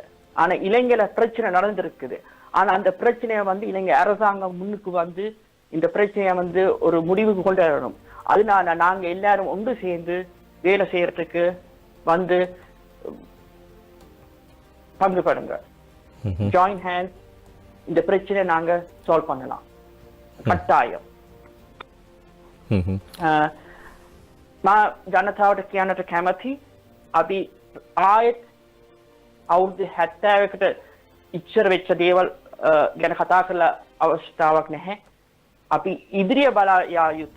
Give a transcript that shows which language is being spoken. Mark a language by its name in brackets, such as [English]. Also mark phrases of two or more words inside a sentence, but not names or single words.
[Tamil] ஆனா இலங்கையில பிரச்சனை நடந்திருக்குது. ஆனா அந்த பிரச்சனையை வந்து இலங்கை அரசாங்கம் முன்னுக்கு வந்து இந்த பிரச்சனையை வந்து ஒரு முடிவுக்கு கொண்டு வரணும். அதனால நாங்க எல்லாரும் ஒன்று சேர்ந்து வேலை செய்யறதுக்கு வந்து பங்குபடுங்க. [English] join hand [Tamil] இந்த பிரச்சனையை நாங்க சால்வ் பண்ணலாம். கட்டாயம். [Sinhala] මා ජනතාවට කියන්නට කැමති, අපි ආයෙත් අවුරුදු 70කට ඉච්චර වෙච්ච දේවල් ගැන කතා කරලා අවස්ථාවක් නැහැ. අපි ඉදිරිය බලා යා යුතු.